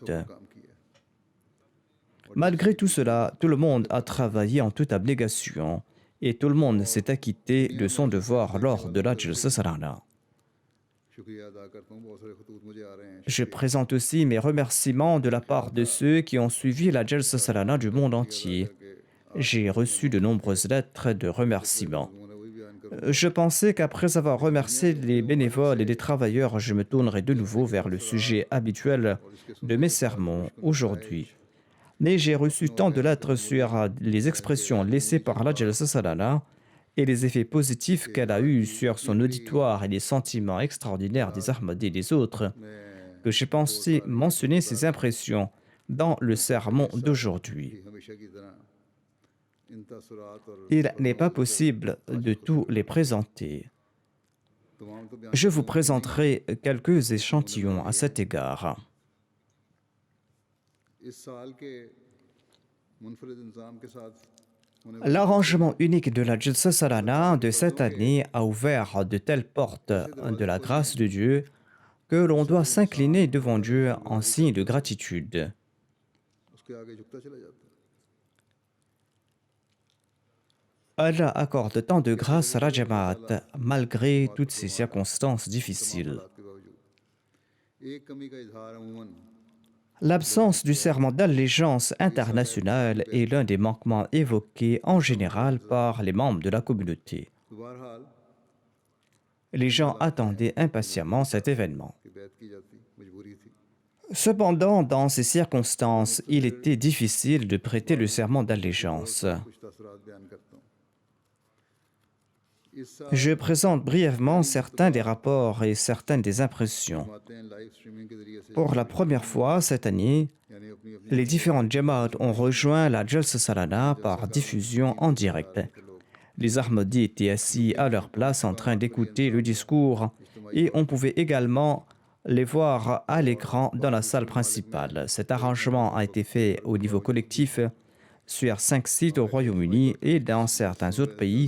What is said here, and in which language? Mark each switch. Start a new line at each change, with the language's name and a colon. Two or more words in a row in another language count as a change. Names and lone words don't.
Urdu: کام کیا
French: Malgré tout cela, tout le monde a travaillé en toute abnégation et tout le monde s'est acquitté de son devoir lors de la Jalsa Salana.
Urdu: شکریہ ادا کرتا ہوں بہت سارے خطوط مجھے آ رہے ہیں
French: Je présente aussi mes remerciements de la part de ceux qui ont suivi la Jalsa Salana du monde entier. J'ai reçu de nombreuses lettres de remerciements.
Urdu: انہوں نے وہی بیان کر
French: Je pensais qu'après avoir remercié les bénévoles et les travailleurs, je me tournerais de nouveau vers le sujet habituel de mes sermons aujourd'hui. Mais j'ai reçu tant de lettres sur les expressions laissées par la Jalsa Salana et les effets positifs qu'elle a eus sur son auditoire et les sentiments extraordinaires des Ahmadis et des autres, que j'ai pensé mentionner ces impressions dans le sermon d'aujourd'hui.
Urdu: ہمیشہ کی طرح ان تاثرات اور
French: Il n'est pas possible de tous les présenter.
Urdu: تمام تو بیان
French: Je vous présenterai quelques échantillons à cet égard.
Urdu: اس سال کے منفرد انتظام کے ساتھ ہونے
French: L'arrangement unique de la Jalsa Salana de cette année a ouvert de telles portes de la grâce de Dieu que l'on doit s'incliner devant Dieu en signe de gratitude.
Urdu: اس کے آگے جھکتا چلا جاتا ہے
French: Allah accorde tant de grâce à la Jamaat malgré toutes ces circonstances difficiles.
Urdu: حالات کے باوجود ایک کمی کا اظہار عموماً
French: L'absence du serment d'allégeance internationale est l'un des manquements évoqués en général par les membres de la communauté.
Urdu: تو بہرحال
French: Les gens attendaient impatiemment cet événement.
Urdu: کی بیعت کی جاتی مجبوری تھی
French: Cependant, dans ces circonstances, il était difficile de prêter le serment d'allégeance.
Urdu: کچھ تاثرات بیان کرتا ہوں اس سال
French: Je présente brièvement certains des rapports et certaines des impressions.
Urdu: جماعتیں
English: live streaming
Urdu: کے ذریعے سے
French: Pour la première fois cette année,
Urdu: یعنی اپنی اپنی
French: les différentes Jamaat ont rejoint la Jalsa Salana par diffusion en direct.
Urdu: کے لوگ
French: Les Ahmadis étaient assis à leur place en train d'écouter le discours et on pouvait également les voir à l'écran dans la salle principale. Cet arrangement a été fait au niveau collectif sur 5 sites au Royaume-Uni et dans certains autres pays.